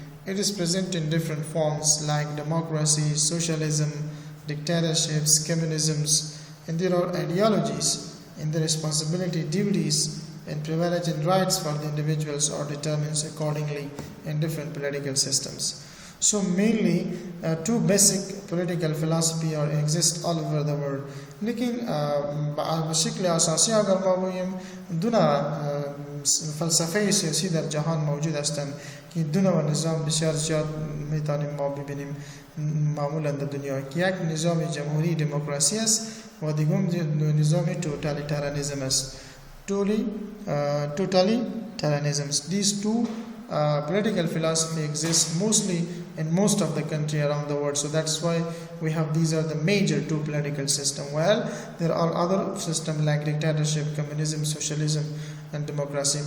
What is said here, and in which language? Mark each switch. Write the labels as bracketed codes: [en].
[en] It is present in different forms like democracy, socialism, dictatorships, communisms, and there are ideologies, and the responsibility, duties, and privilege and rights for the individuals are determined accordingly in different political systems. So mainly two basic political philosophy exist all over the world. [hi] लेकिन बशक्ल असासी [fa] अगर ما بگوییم دو فلسفه سیاسی در جهان موجود هستند که دو نظام بسیار زیاد میتونیم ما ببینیم معمولا در دنیا، که یک نظام جمهوری دموکراسی است و دیگم نظام توتالیتاریانیسم است. [en] Totalitarianism. These two political philosophy exists mostly in most of the country around the world. So that's why we have these are the major two political systems. Well, there are other systems like dictatorship, communism, socialism, and democracy.